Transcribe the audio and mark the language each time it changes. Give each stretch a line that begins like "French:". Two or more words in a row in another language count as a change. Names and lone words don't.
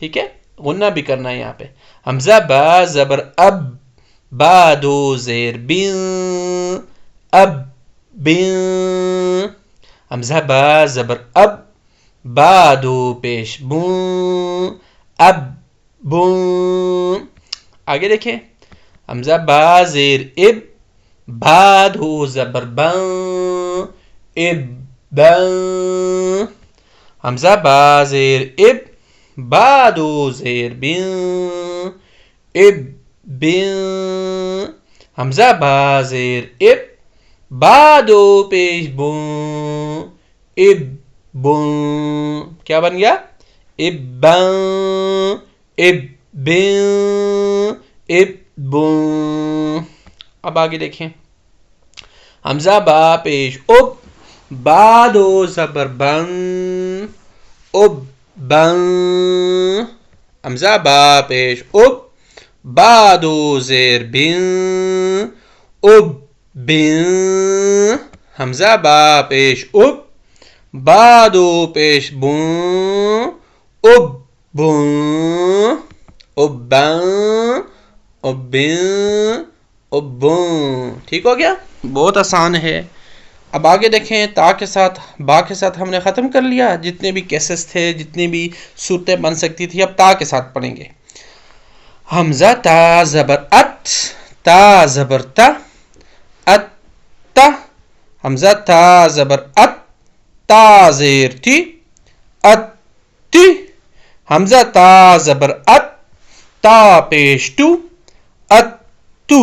Urdu: ٹھیک ہے، غنہ بھی کرنا ہے یہاں پے۔ ہمزہ با زبر اب، با 2 زیر بں، اب بں. ہمزہ با زبر اب، با 2 پیش بوں، اب بوں. آگے دیکھیں، ہمزہ با زیر اب، با 2 زبر بں، اب بں. ہمزہ با زیر اب، با 2 زیر بں، اب بں. ہمزہ با زیر اب، با 2 پیش بوں، اب بوں. کیا بن گیا؟ ابں، ابں، ابوں. اب آگے دیکھیں، ہمزہ با پیش اب، با 2 زبر بں، اب بں. ہمزہ با پیش اب، با 2 زیر بں، اب بں. ہمزہ با پیش اب، با 2 پیش بوں، اب بوں، اباں، ابیں، ابوں. ٹھیک ہو گیا؟ بہت آسان ہے. اب آگے دیکھیں، تا کے ساتھ با کے ساتھ ہم نے ختم کر لیا. جتنے بھی کیسز تھے، جتنی بھی صورتیں بن سکتی تھی، اب تا کے ساتھ پڑھیں گے. حمزہ تا زبر ات، تا زبر تا، ات تا. حمزہ تا زبر ات، تا زیر تی، ات تی. حمزہ تا زبر ات، تا پیش تو، ات تو.